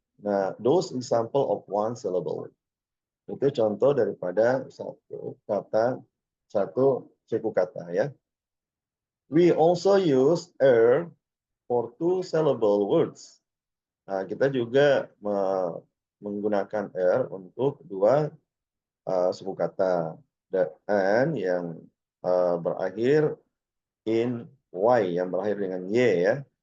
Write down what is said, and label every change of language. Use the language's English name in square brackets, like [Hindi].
[English] Nah, those example of one syllable. [Indonesian] Itu contoh daripada satu suku kata ya. [English] We also use for two syllable words. [Indonesian] Nah, kita juga menggunakan untuk dua suku kata. Dan yang berakhir in y, yang berakhir dengan y ya.